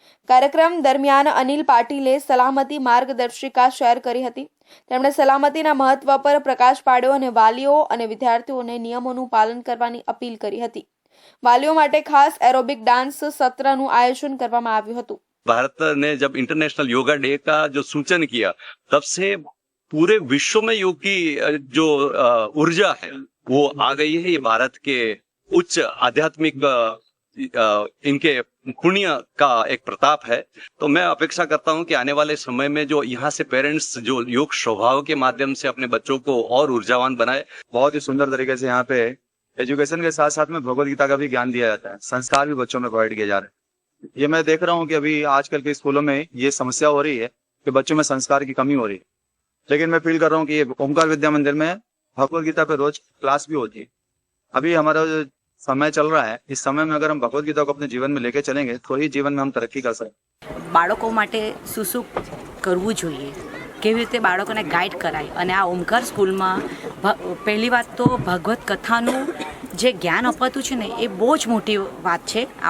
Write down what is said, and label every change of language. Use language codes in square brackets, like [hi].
[gu] કાર્યક્રમ દરમિયાન અનિલ પાટીલે સલામતી માર્ગદર્શિકા શેર કરી હતી. તેમણે સલામતીના મહત્વ પર પ્રકાશ પાડ્યો અને વાલીઓ અને વિદ્યાર્થીઓને નિયમોનું પાલન કરવાની અપીલ કરી હતી. वालियों માટે ખાસ એરોબિક ડાન્સ સત્રનું આયોજન કરવામાં આવ્યું હતું. [hi] भारत ने जब इंटरनेशनल योगा डे का जो सूचन किया, तब से पूरे विश्व में योग की जो ऊर्जा है वो आ गई है. ये भारत के उच्च आध्यात्मिक इनके पुण्य का एक प्रताप है. तो मैं अपेक्षा करता हूं कि आने वाले समय में जो यहाँ से पेरेंट्स जो योग स्वभाव के माध्यम से अपने बच्चों को और ऊर्जावान बनाए. बहुत ही सुंदर तरीके से यहाँ पे एजुकेशन के साथ साथ में भगवत गीता का भी ज्ञान दिया जाता है. संस्कार भी बच्चों में प्रोवाइड किए जा रहे हैं. ये मैं देख रहा हूँ कि अभी आजकल के स्कूलों में ये समस्या हो रही है कि बच्चों में संस्कार की कमी हो रही है. लेकिन मैं फील कर रहा हूँ कि ये ओमकार विद्या मंदिर में भगवत गीता पे रोज क्लास भी होती है. अभी हमारा समय चल रहा है, इस समय में अगर हम भगवत गीता को अपने जीवन में लेके चलेंगे तो ही जीवन में हम तरक्की कर सकते। [gu] બાળકો માટે શું કરવું જોઈએ, કેવી રીતે બાળકોને ગાઈડ કરાય, અને આ ઓમકાર સ્કૂલમાં પહેલી વાત તો ભગવત કથાનું જે જ્ઞાન અપાતું છે ને એ બહુ જ મોટી વાત છે.